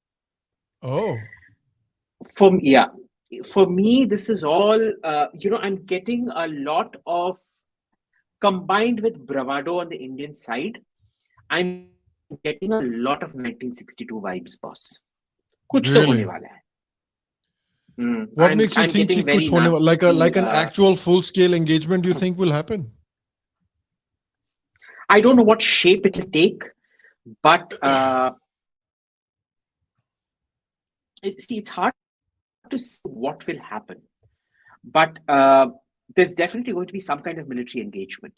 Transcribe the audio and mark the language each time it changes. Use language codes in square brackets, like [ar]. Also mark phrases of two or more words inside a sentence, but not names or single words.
[en] For me, this is all, I'm getting a lot of, combined with bravado on the Indian side, I'm getting a lot of 1962 vibes, boss. [hi] कुछ तो होने वाला है. [en] What makes you think [hi] कि कुछ होने वाला, [en] like an actual full-scale engagement you think will happen? I don't know what shape it will take, but it's hard to see what will happen. But there's definitely going to be some kind of military engagement.